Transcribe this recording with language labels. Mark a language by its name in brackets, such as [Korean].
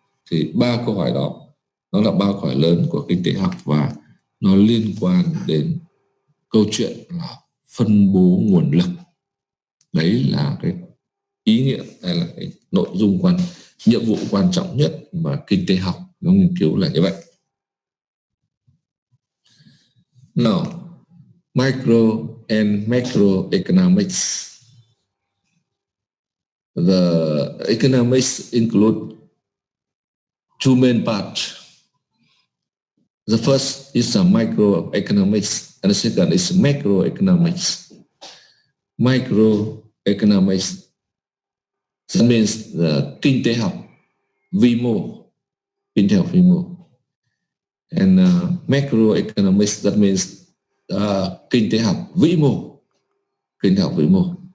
[Vietnamese] Thì 3 câu hỏi đó, nó là 3 câu hỏi lớn của kinh tế học và nó liên quan đến câu chuyện là phân bố nguồn lực. Đấy là cái ý nghĩa, hay là cái nội dung nhiệm vụ quan trọng nhất mà kinh tế học nó nghiên cứu là như vậy. [English] Now, micro and macroeconomics. The economics include two main parts. The first is microeconomics and the second is macroeconomics. Microeconomics, that means [Vietnamese] kinh tế học vi mô, kinh tế học vi mô. [English] And macroeconomics, that means [Vietnamese] kinh tế học vĩ mô, kinh tế học vĩ mô.